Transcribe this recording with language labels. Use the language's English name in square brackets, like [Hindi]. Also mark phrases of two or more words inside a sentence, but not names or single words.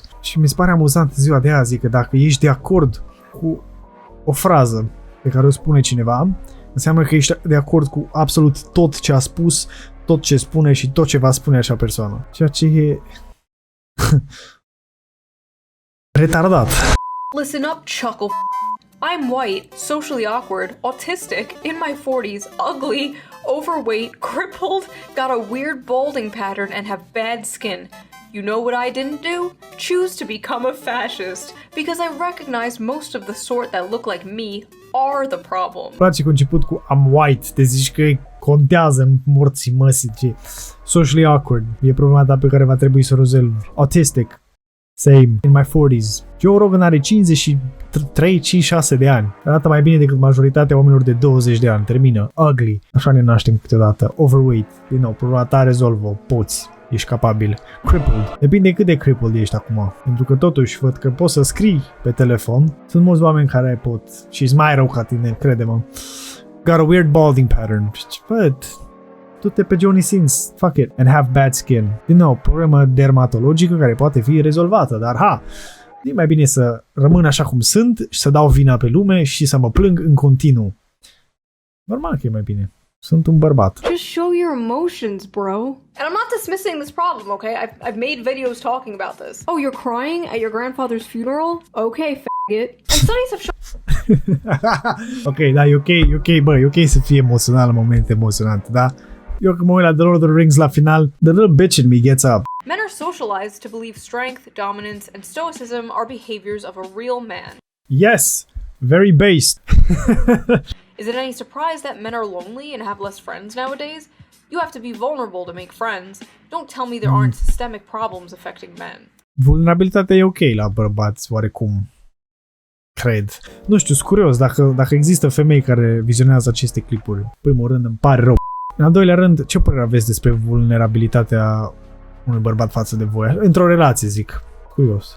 [Romanian] Și mi se pare amuzant ziua de azi că dacă ești de acord cu o frază pe care o spune cineva, înseamnă că ești de acord cu absolut tot ce a spus, tot ce spune și tot ce va spune acea persoană. Ceea ce e retardat. [English] Listen up, chuckle. I'm white, socially awkward, autistic, in my 40s, ugly, overweight, crippled, got a weird balding pattern, and have bad skin. You know what I didn't do? Choose to become a fascist, because I recognize most of the sort that look like me are the problem. [Romanian] Îmi place că a început cu [English] I'm white, [Romanian] te zici că contează în morții măsii, ce [English] socially awkward, [Romanian] e problema ta pe care va trebui să o rezolvi. [English] Autistic, same, in my 40s. Joe Rogan [Romanian] are 53-56 de ani. Arată mai bine decât majoritatea oamenilor de 20 de ani. Termină. Ugly. Așa ne naștem câteodată. [English] Overweight. [Romanian] Din nou, problema ta rezolvă. Poți. Ești capabil. Crippled. Depinde cât de crippled ești acum. Pentru că totuși văd că poți să scrii pe telefon. Sunt mulți oameni care pot. Și sunt mai rău ca tine, crede-mă. [English] Got a weird balding pattern. But [Romanian] du-te pe [English] Johnny Sins, fuck it, and have bad skin. [Romanian] Din nou, problemă dermatologică care poate fi rezolvată, dar e mai bine să rămân așa cum sunt și să dau vina pe lume și să mă plâng în continuu. Normal că e mai bine. Sunt un bărbat. [English] Just show your emotions, bro. And I'm not dismissing this problem, okay? I've made videos talking about this. Oh, you're crying at your grandfather's funeral? Okay, faggot. And studies have shown... [Romanian] Ok, da, e ok, bă, e ok să fie emoțional în momente emoționante, da? Eu când mă uit la The Lord of the Rings la final, [English] the little bitch in me gets up. Men are socialized to believe strength, dominance, and stoicism are behaviors of a real man. Yes, very based. Is it any surprise that men are lonely and have less friends nowadays? You have to be vulnerable to make friends. Don't tell me there aren't systemic problems affecting men. [Romanian] Vulnerabilitatea e ok la bărbați, oarecum. Cred. Nu știu, sunt curios dacă există femei care vizionează aceste clipuri. În primul rând, îmi pare rău. În al doilea rând, ce părere aveți despre vulnerabilitatea unui bărbat față de voi? Într-o relație, zic. Curios.